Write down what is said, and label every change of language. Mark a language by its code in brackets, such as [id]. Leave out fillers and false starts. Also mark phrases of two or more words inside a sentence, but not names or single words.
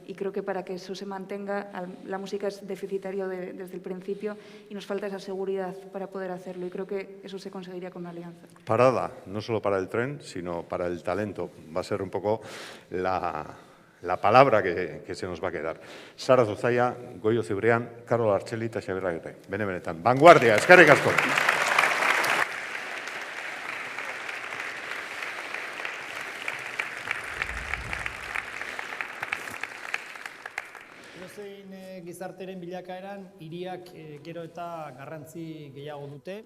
[es] Y creo que para que eso se mantenga, la música es deficitario desde el principio y nos falta esa seguridad para poder hacerlo. Y creo que eso se conseguiría con una alianza. Parada, no solo para el tren, sino para el talento. Va a ser un poco la palabra que se nos va a quedar. [eu] Sara Zuzaia, Goyo Cibrián, Karol Artxeli eta Xabier Agirre. Benetan. Vanguardia, eskerrik asko. Edozein gizarteren bilakaeran hiriak gero eta garrantzi gehiago dute.